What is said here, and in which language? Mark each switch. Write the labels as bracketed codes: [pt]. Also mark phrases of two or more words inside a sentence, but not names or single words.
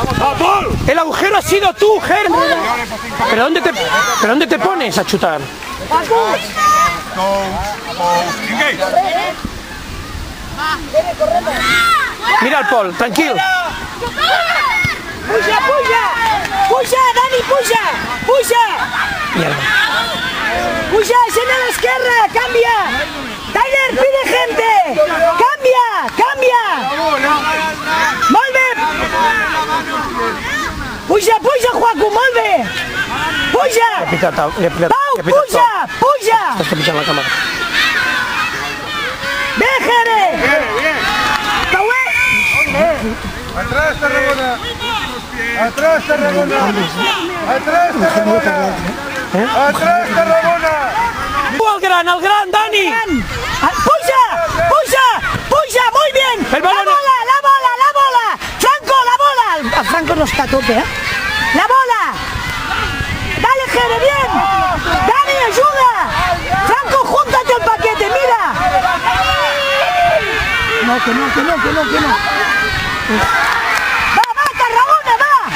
[es] El agujero ha sido tú, Jere. ¿Pero dónde te pones a chutar? Mira al Pol, tranquilo. [ca] Puja, puja! Puja, Dani, puja! Puja! [es] Mierda. [ca] Puja, [es] escena a la izquierda, cambia! Tyler, pide gente! Cambia, cambia! [ca] Molt bé! Puja, puja, Juaco, molt bé! Puja! Pau, puja, puja! Estàs capitant la càmera. Bé, Jere! Pau, [es] Atrás, Tarragona. Atrás, Tarragona. Atrás, Tarragona. Atrás, Tarragona. Al gran, Dani. [ca] Puja, puja, puja, [es] muy bien. El balón. La bola. Franco, la bola. Franco no está a tope, ¿eh? La bola. Dale, Jere, bien. Dani, ayuda. Franco, júntate el paquete, mira. No, que no. Va, Tarragona, va.